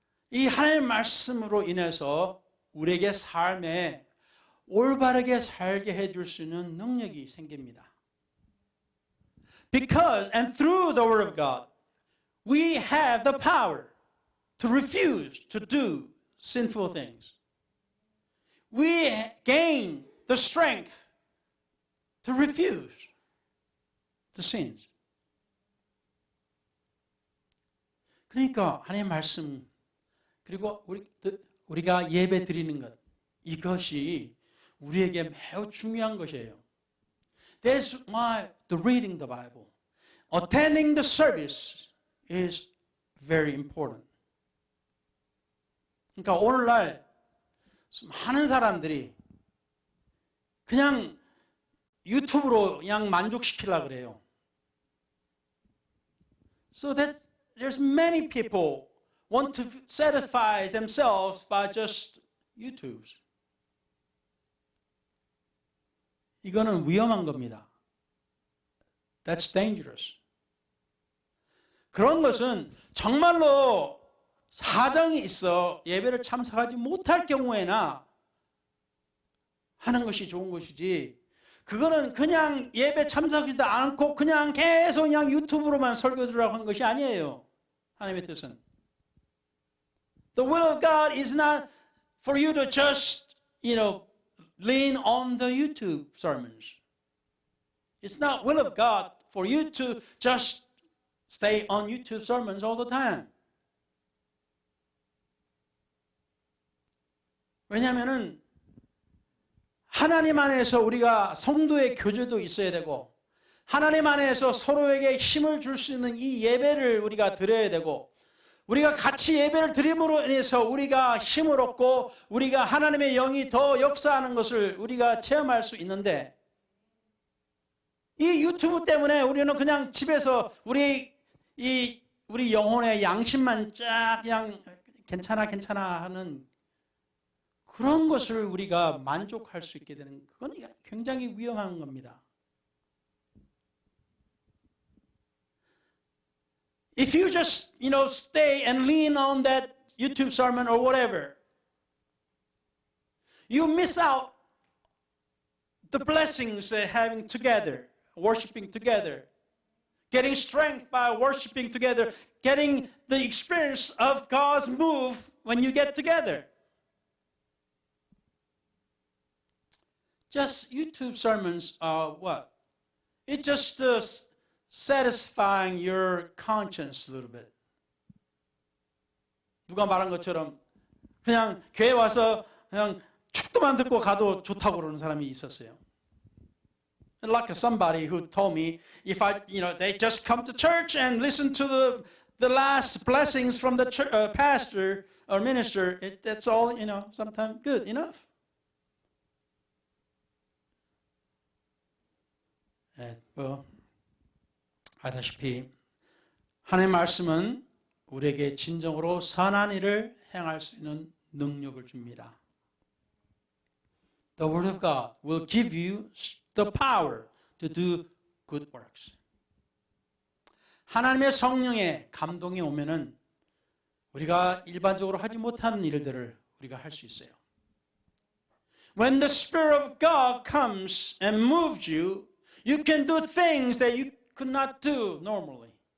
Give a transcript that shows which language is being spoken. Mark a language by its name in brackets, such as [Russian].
[Korean] 이 하나님의 말씀으로 인해서 우리에게 삶에 올바르게 살게 해줄 수 있는 능력이 생깁니다. [English] Because and through the word of God, we have the power to refuse to do sinful things. We gain the strength to refuse the sins. [Korean] 그러니까 하나님의 말씀 그리고 우리가 예배 드리는 것 이것이 우리에게 매우 중요한 것이에요. [English] That's why the reading the Bible, attending the service is very important. [Korean] 그러니까 오늘날 많은 사람들이 그냥 유튜브로 그냥 만족시키려고 그래요. [English] So that there's many people want to satisfy themselves by just YouTubes. [Korean] 이거는 위험한 겁니다. [English] That's dangerous. [Korean] 그런 것은 정말로 사정이 있어 예배를 참석하지 못할 경우에나 하는 것이 좋은 것이지, 그거는 그냥 예배 참석하지도 않고 그냥 계속 그냥 유튜브로만 설교 들으라고 한 것이 아니에요. 하나님의 뜻은. [English] The will of God is not for you to just, lean on the YouTube sermons. It's not will of God for you to just stay on YouTube sermons all the time. [Korean] 왜냐하면은 하나님 안에서 우리가 성도의 교제도 있어야 되고, 하나님 안에서 서로에게 힘을 줄 수 있는 이 예배를 우리가 드려야 되고, 우리가 같이 예배를 드림으로 인해서 우리가 힘을 얻고 우리가 하나님의 영이 더 역사하는 것을 우리가 체험할 수 있는데, 이 유튜브 때문에 우리는 그냥 집에서 우리 영혼의 양심만 쫙 그냥 괜찮아 하는 그런 것을 우리가 만족할 수 있게 되는, 그건 굉장히 위험한 겁니다. [English] If you just, stay and lean on that YouTube sermon or whatever, you miss out the blessings having together, worshiping together, getting strength by worshiping together, getting the experience of God's move when you get together. Just YouTube sermons are what? It's just satisfying your conscience a little bit. [Korean] 누가 말한 것처럼 그냥 교회 와서 그냥 축도만 듣고 가도 좋다고 그러는 사람이 있었어요. [English] Like somebody who told me, if they just come to church and listen to the last blessings from the pastor or minister, that's all, sometimes good enough. [Korean] 아다시피 하나님의 말씀은 우리에게 진정으로 선한 일을 행할 수 있는 능력을 줍니다. [English] The Word of God will give you the power to do good works. [Korean] 하나님의 성령의 감동이 오면은 우리가 일반적으로 하지 못하는 일들을 우리가 할 수 있어요. [English] When the Spirit of God comes and moves you, you can do things that you could not do normally.